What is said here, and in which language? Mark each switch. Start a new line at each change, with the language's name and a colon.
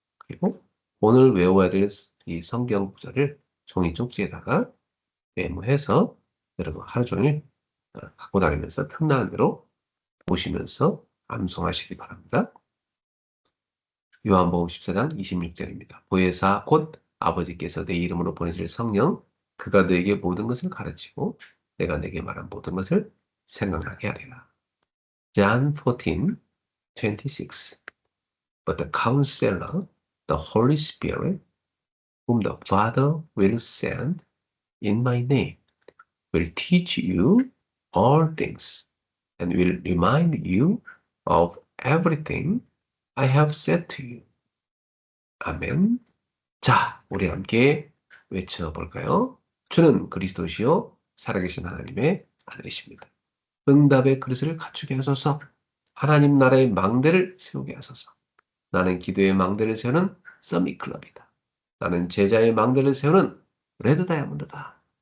Korean: 그리고 오늘 외워야 될 이 성경 구절을 종이 쪽지에다가 메모해서 여러분 하루 종일 갖고 다니면서 틈나는 대로 보시면서 암송하시기 바랍니다. 요한복음 14장 26절입니다. 보혜사 곧 아버지께서 내 이름으로 보내실 성령 그가 너에게 모든 것을 가르치고 내가 내게 말한 모든 것을 생각나게 하리라.
English: John 14:26 But the counselor, the Holy Spirit, whom the Father will send in my name, will teach you all things and will remind you of everything I have said to you.
Korean: 아멘. 자, 우리 함께 외쳐볼까요? 주는 그리스도시요 살아계신 하나님의 아들이십니다. 응답의 그릇을 갖추게 하소서. 하나님 나라의 망대를 세우게 하소서. 나는 기도의 망대를 세우는 서밋클럽이다. 나는 제자의 망대를 세우는 레드 다이아몬드다.